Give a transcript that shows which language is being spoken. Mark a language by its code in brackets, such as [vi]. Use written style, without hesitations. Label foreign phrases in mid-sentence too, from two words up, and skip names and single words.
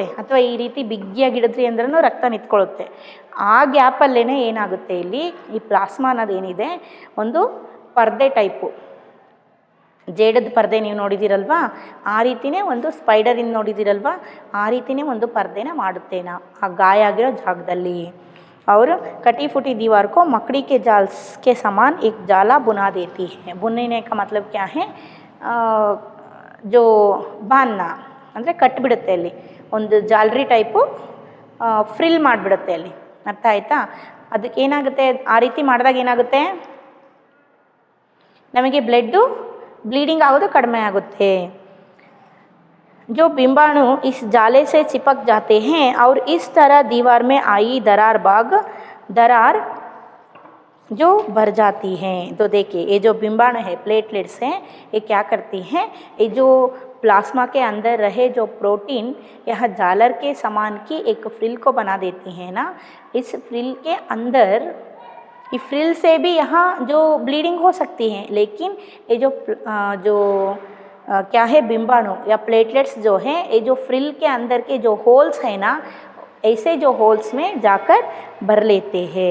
[kn] ಅಥವಾ ಈ ರೀತಿ ಬಿಗಿಯಾಗಿ ಹಿಡಿದ್ರಿ ಅಂದ್ರೂ ರಕ್ತ ನಿಂತ್ಕೊಳ್ಳುತ್ತೆ. ಆ ಗ್ಯಾಪಲ್ಲೇ ಏನಾಗುತ್ತೆ, ಇಲ್ಲಿ ಈ ಪ್ಲಾಸ್ಮಾ ಅನ್ನೋದೇನಿದೆ ಒಂದು ಪರ್ದೆ ಟೈಪು, ಜೇಡದ ಪರ್ದೆ ನೀವು ನೋಡಿದ್ದೀರಲ್ವಾ, ಆ ರೀತಿಯೇ ಒಂದು ಸ್ಪೈಡರಿಂದ ನೋಡಿದ್ದೀರಲ್ವಾ, ಆ ರೀತಿಯೇ ಒಂದು ಪರ್ದೆನ ಮಾಡುತ್ತೆ ಆ ಗಾಯ ಆಗಿರೋ ಜಾಗದಲ್ಲಿ. [hi] और कटी फूटी दीवार को मकड़ी के जाल के समान एक जाला बुना देती है। बुनने का मतलब क्या है? [kn] जो ಬಾನ್ನ ಅಂದರೆ ಕಟ್ಟಿಬಿಡುತ್ತೆ, ಅಲ್ಲಿ ಒಂದು ಜಾಲರಿ ಟೈಪು ಫ್ರಿಲ್ ಮಾಡಿಬಿಡುತ್ತೆ ಅಲ್ಲಿ, ಅರ್ಥ ಆಯಿತಾ? ಅದಕ್ಕೆ ಏನಾಗುತ್ತೆ, ಆ ರೀತಿ ಮಾಡಿದಾಗ ಏನಾಗುತ್ತೆ, ನಮಗೆ ಬ್ಲೀಡಿಂಗ್ ಆಗೋದು ಕಡಿಮೆ ಆಗುತ್ತೆ. [hi] जो बिंबाणु इस जाले से चिपक जाते हैं और इस तरह दीवार में आई दरार जो भर जाती हैं। तो देखिए, ये जो बिंबाणु है, प्लेटलेट्स हैं, ये क्या करती हैं, ये जो प्लाज्मा के अंदर रहे जो प्रोटीन यह जालर के समान की एक फ्रिल को बना देती हैं ना, इस फ्रिल के अंदर, ये फ्रिल से भी यहाँ जो ब्लीडिंग हो सकती है, लेकिन ये जो क्या है, बिंबाणु या प्लेटलेट्स जो हैं, ये जो फ्रिल के अंदर के जो होल्स हैं ना, ऐसे जो होल्स में जाकर भर लेते हैं।